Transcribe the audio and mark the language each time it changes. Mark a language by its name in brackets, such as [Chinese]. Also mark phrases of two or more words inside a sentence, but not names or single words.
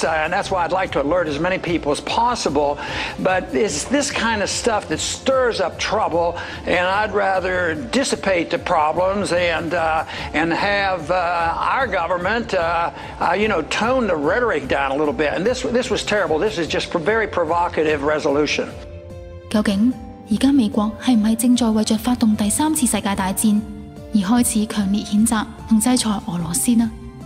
[English] And that's why I'd like to alert as many people as possible, but it's this kind of stuff that stirs up trouble, and I'd rather dissipate the problems and have our government, tone the rhetoric down a little bit. And this was terrible. This is just a very provocative resolution. [Cantonese] 究竟而家美國係唔係正在為着發動第3次世界大戰而開始強烈譴責同制裁俄羅斯呢？